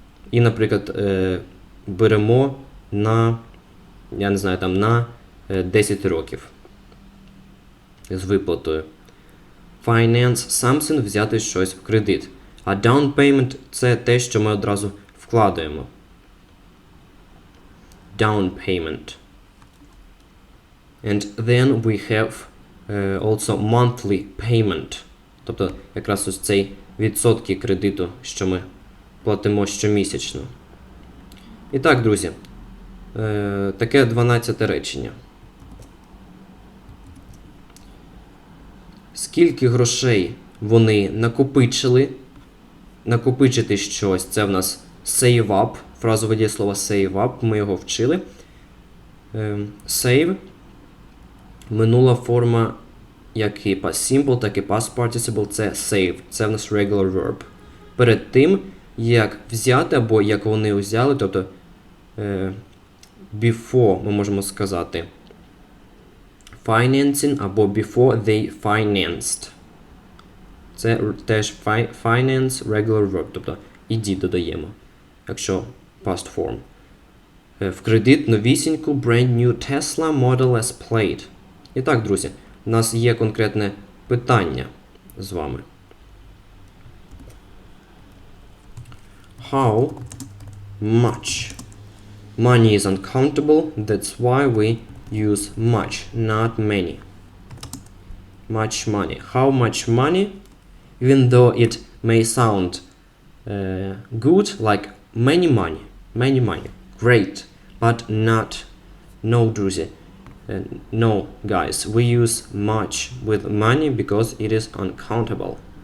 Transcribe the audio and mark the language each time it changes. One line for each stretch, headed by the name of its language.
Ukrainian: І, наприклад, беремо на, я не знаю, там на 10 років з виплатою. Finance something – взяти щось в кредит. А down payment – це те, що ми одразу вкладаємо.
English: Down payment. And then we have also monthly payment.
Ukrainian: Тобто якраз ось цей відсотки кредиту, що ми платимо щомісячно. І так, друзі, таке 12 речення. Скільки грошей вони накопичили? Накопичити щось, це в нас save up, фразове дієслово save up, ми його вчили. Save, минула форма, як і past simple, так і past participle, це save, це в нас regular verb. Перед тим, як взяти, або як вони взяли, тобто before, ми можемо сказати financing, або
English: before they financed.
Ukrainian: Це теж finance, regular verb, тобто ed додаємо, якщо past form. В кредит новісіньку brand new Tesla Model S Plaid. І так, друзі, у нас є конкретне питання з вами.
English: How much money is uncountable, that's why we use much, not many. Much money. How much money? Even though it may sound good, like many money, great, but not, no,
Ukrainian: друзі,
English: no, guys, we use much with money because it is uncountable.